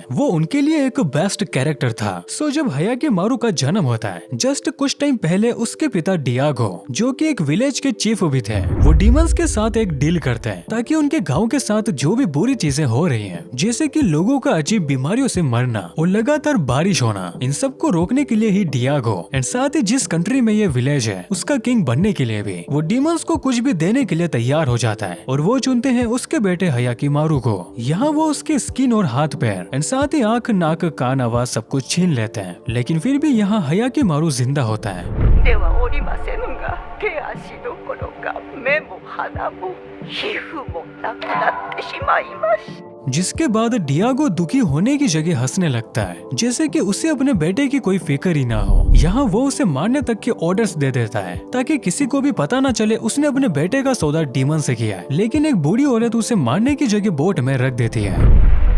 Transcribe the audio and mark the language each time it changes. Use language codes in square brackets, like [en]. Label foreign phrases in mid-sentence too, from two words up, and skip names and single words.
[hi] वो उनके लिए एक बेस्ट कैरेक्टर था। सो जब हयाकीमारू का जन्म होता है, जस्ट कुछ टाइम पहले उसके पिता डियागो, जो कि एक विलेज के चीफ भी थे, वो डीमंस के साथ एक डील करते हैं ताकि उनके गांव के साथ जो भी बुरी चीजें हो रही हैं, जैसे कि लोगों का अजीब बीमारियों से मरना और लगातार बारिश होना, इन सब को रोकने के लिए ही डियागो एंड साथ ही जिस कंट्री में ये विलेज है उसका किंग बनने के लिए भी वो डीमंस को कुछ भी देने के लिए तैयार हो जाता है। और वो चुनते हैं उसके बेटे हयाकीमारू को। यहाँ वो उसके स्किन और हाथ पैर एंड साथ ही आंख, नाक, कान, आवाज सब कुछ छीन लेते हैं। लेकिन फिर भी यहाँ हयाकीमारू जिंदा होता है। [ja] ではおりませんが、手足どころか目も鼻も皮膚もなくなってしまいました。 [hi] जिसके बाद डियागो दुखी होने की जगह हंसने लगता है, जैसे कि उसे अपने बेटे की कोई फिक्र ही ना हो। यहाँ वो उसे मारने तक के ऑर्डर्स दे देता है ताकि किसी को भी पता ना चले उसने अपने बेटे का सौदा डीमन से किया है। लेकिन एक बूढ़ी औरत उसे मारने की जगह बोट में रख देती है।